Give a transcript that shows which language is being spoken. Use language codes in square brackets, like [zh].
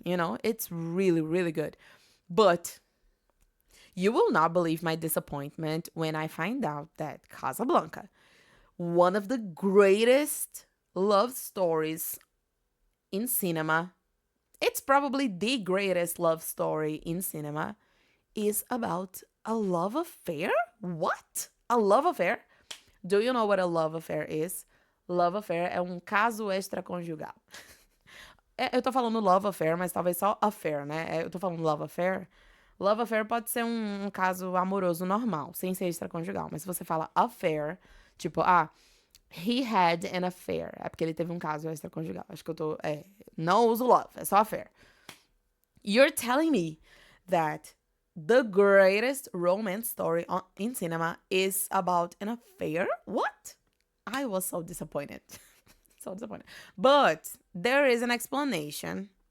[en] It's really, really good. But you will not believe my disappointment when I find out that Casablanca, one of the greatest love stories in cinema, it's probably the greatest love story in cinema, is about a love affair? What? A love affair? Do you know what a love affair is? [pt] Love affair é um caso extraconjugal. Eu tô falando love affair, mas talvez só affair, né? Eu tô falando love affair. Love affair pode ser um caso amoroso normal, sem ser extraconjugal. Mas se você fala affair, tipo, [en] he had an affair. [pt] É porque ele teve um caso extraconjugal. Acho que eu tô. Não uso love, é só affair. [en] You're telling me that the greatest romance story in cinema is about an affair? What? I was so disappointed. So disappointed. But there is an explanation.